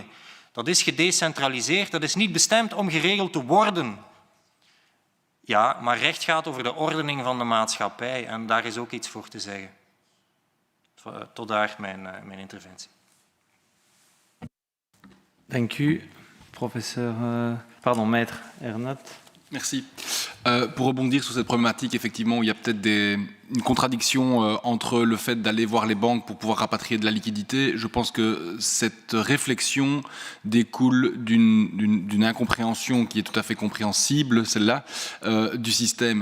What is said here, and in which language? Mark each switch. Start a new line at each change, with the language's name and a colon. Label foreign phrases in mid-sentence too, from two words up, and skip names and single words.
Dutch: Dat is gedecentraliseerd, dat is niet bestemd om geregeld te worden. Ja, maar recht gaat over de ordening van de maatschappij en daar is ook iets voor te zeggen. Tot daar mijn interventie. Dank u,
French: professeur, maître Ernat. Merci. Pour rebondir sur cette problématique, effectivement, il y a peut-être une contradiction entre le fait d'aller voir les banques pour pouvoir rapatrier de la liquidité. Je pense que cette réflexion découle d'une incompréhension qui est tout à fait compréhensible, celle-là, du système.